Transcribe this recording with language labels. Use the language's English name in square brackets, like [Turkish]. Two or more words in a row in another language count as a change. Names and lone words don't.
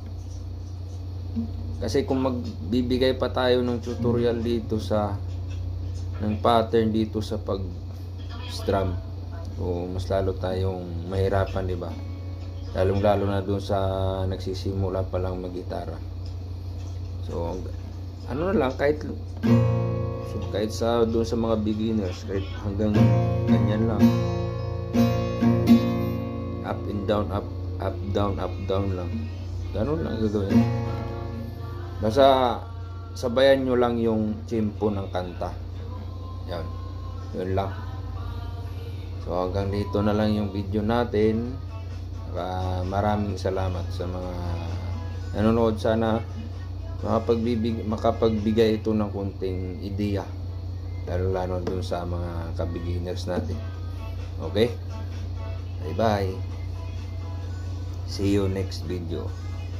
[Filipino] Kasi kung magbibigay pa tayo ng tutorial dito ng pattern dito sa pag-strum, o mas lalo tayong mahirapan, di ba? Lalong-lalo na doon sa nagsisimula pa lang mag-gitara. So na lang, kahit sa doon sa mga beginners, kahit hanggang ganyan lang, [English] up and down, up down [Filipino] lang, ganun lang gagawin. Basta sabayan nyo lang yung tempo ng kanta. Yun lang. So hanggang dito na lang yung video natin. Maraming salamat sa mga nanonood. Sana makapagbigay ito ng kunting ideya, lalo dun sa mga ka-beginners natin. [English] Okay? Bye bye. See you next video.